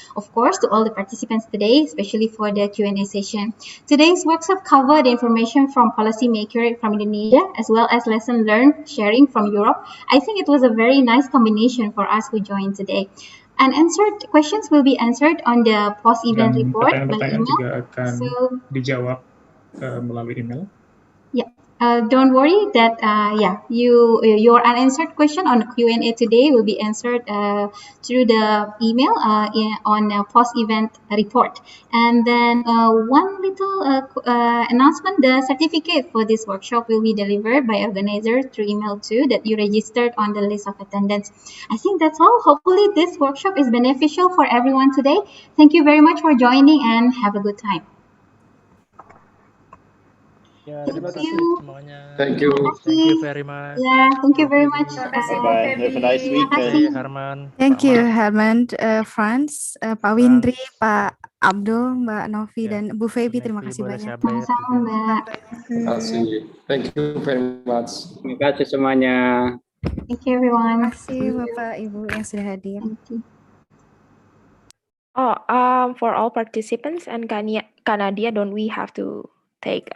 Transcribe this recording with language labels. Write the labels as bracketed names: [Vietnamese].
[English] Of course, to all the participants today, especially for the Q&A session. Today's workshop covered information from policymakers from Indonesia, as well as lesson learned sharing from Europe. I think it was a very nice combination for us who joined today. Unanswered questions will be answered on the post-event report by [Indonesian] pertanyaan-pertanyaan [English] email. [Indonesian] juga akan dijawab melalui email. [English] Yeah. Don't worry that your unanswered question on the Q&A today will be answered through the email on a post-event report. And then one little announcement: the certificate for this workshop will be delivered by organizer through email too, that you registered on the list of attendance. I think that's all. Hopefully this workshop is beneficial for everyone today. Thank you very much for joining and have a good time. [Indonesian] Ya, terima kasih semuanya. [English] Thank you. Thank you very much. Yeah, thank you very much. Bye-bye. Have a nice weekend. Harman. Thank you, Harman, Franz, Pak Windri, Pak Abdul, Mbak Novi, dan Bu Febi. [Indonesian] Terima kasih banyak. Sama-sama, Mbak. Terima kasih. [English] Thank you very much. [Indonesian] Terima kasih semuanya. [English] Thank you, everyone. [Indonesian] Terima kasih Bapak Ibu yang sudah hadir. [English] Thank you. For all participants and Kanadia, don't we have to take